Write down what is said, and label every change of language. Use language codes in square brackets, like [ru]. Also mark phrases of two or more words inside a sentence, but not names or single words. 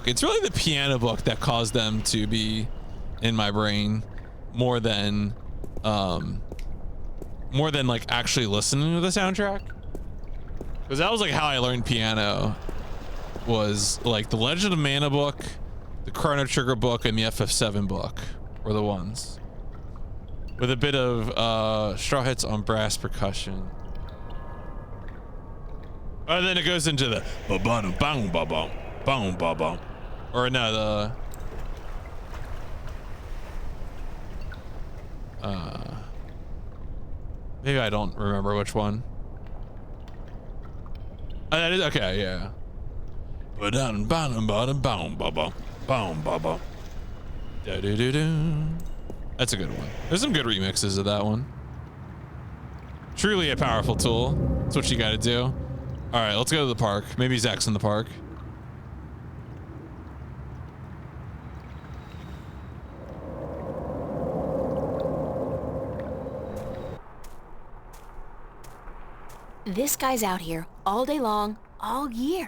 [en] It's really the piano book that caused them to be in my brain more than like actually listening to the soundtrack, because that was like how I learned piano, was like the Legend of Mana book, the Chrono Trigger book, and the FF7 book were the ones with a bit of Straw Hats on brass percussion. And then it goes into the ba-bum bang ba-bum bang ba-bum, or no, the maybe I don't remember which one. That is okay, yeah. Ba-dum ba-dum ba-dum bang ba-bum bang ba-bum. Da-do-do-do. That's a good one. There's some good remixes of that one. Truly a powerful tool. That's what you got to do. All right, let's go to the park. Maybe Zach's in the park. This guy's out here all day long, all year.